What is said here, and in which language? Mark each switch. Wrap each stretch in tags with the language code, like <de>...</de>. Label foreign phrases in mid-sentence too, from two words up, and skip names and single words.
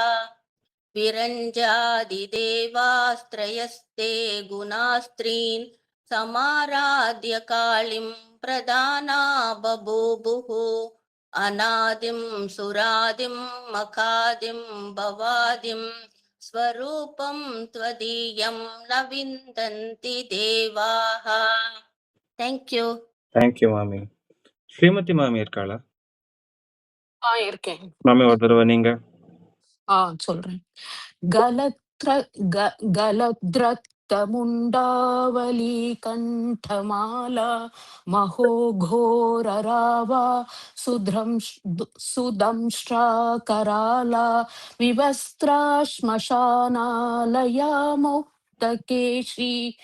<sa>विरञ्जादिदेवास्त्रयस्ते गुणास्त्रीन् समाराध्य कालीं प्रदाना बभूवुः अनादिं सुरादिं मकादिं भवादिं स्वरूपं त्वदीयं न विन्दन्ति देवाः.</sa> <en>Thank you. Thank you, mommy.</en> <ta>ஸ்ரீமதி மாமி இருக்காளா? இருக்கேன். மாமி ஒரு தடவை நீங்க. சொல்றேன்.</ta> <sa>गलद्रक्तमुण्डावली कण्ठमाला महो घोररावा सुदंष्ट्राकराला विवस्त्रा श्मशानालया मुक्तकेशी</sa>